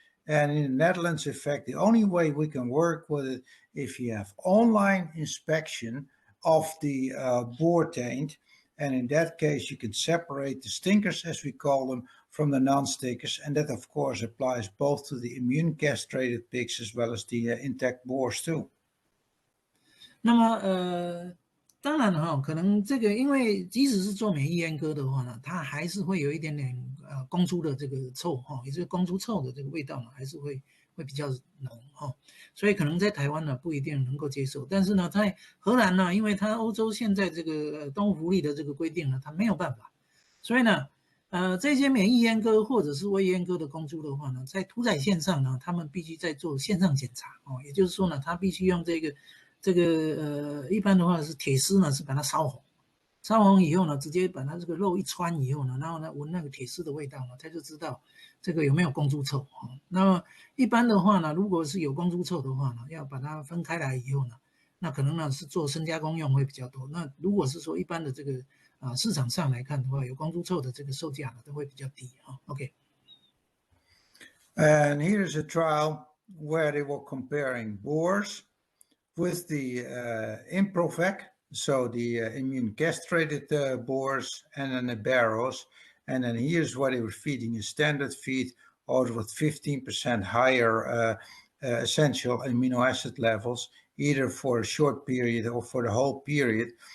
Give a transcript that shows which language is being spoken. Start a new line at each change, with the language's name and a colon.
English: And in the Netherlands, in fact, the only way we can work with it if you have online inspection of the boar taint, and in that case, you can separate the stinkers, as we call them, from the non-stinkers, and that of course applies both to the immune castrated pigs as well as the intact boars too.
Chinese: 那么当然哈，可能这个因为即使是做免疫阉割的话呢，它还是会有一点点公猪的这个臭哈，也就是公猪臭的这个味道呢，还是会比较浓哈，所以可能在台湾呢不一定能够接受，但是呢，在荷兰呢，因为它欧洲现在这个动物福利的这个规定呢，它没有办法，所以呢。这些免疫阉割或者是未阉割的公猪的话呢，在屠宰线上呢，他们必须在做线上检查哦，也就是说呢，他必须用这这个一般的话是铁丝呢是把它烧红，烧红以后呢，直接把它这个肉一穿以后呢，然后呢闻那个铁丝的味道呢，他就知道这个有没有公猪臭啊。那么一般的话呢，如果是有公猪臭的话呢，要把它分开来以后呢，那可能呢是做深加工用会比较多。那如果是说一般的这个市场上来看的话，有公猪臭的这个售价呢都会比较低啊。 OK。
English: And here's a trial where they were comparing boars with the Improvac, so the immune castrated boars, and then the barrows. And then here's what they were feeding: a standard feed, also with 15% higher essential amino acid levels, either for a short period or for the whole period.